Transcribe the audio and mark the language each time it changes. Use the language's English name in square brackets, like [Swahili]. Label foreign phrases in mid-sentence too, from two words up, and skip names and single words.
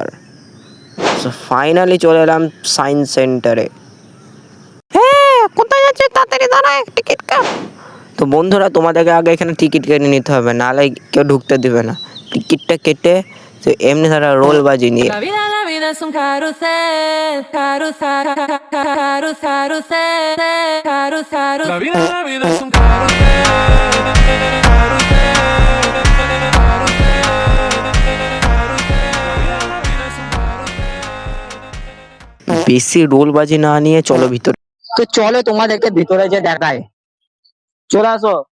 [Bangla] ফাইনালি চলে এলাম সায়েন্স সেন্টারে। হ্যাঁ, কোথায় যাচ্ছে? তাড়াতাড়ি দাঁড়া, টিকিট কাট। তো বন্ধুরা, তোমাদেরকে আগে এখানে টিকিট কেটে নিতে হবে, নাহলে কেউ ঢুকতে দিবে না। টিকিটটা কেটে তো এমনি তারা রোল বাজি নিয়ে [Spanish] La vida es un carrusel, carrusel, carrusel, carrusel. La vida es un [Bangla] বেশি রোল বাজি না নিয়ে চলো ভিতরে। তো চলো তোমাদেরকে ভিতরে যে দেখায়, চলে আসো।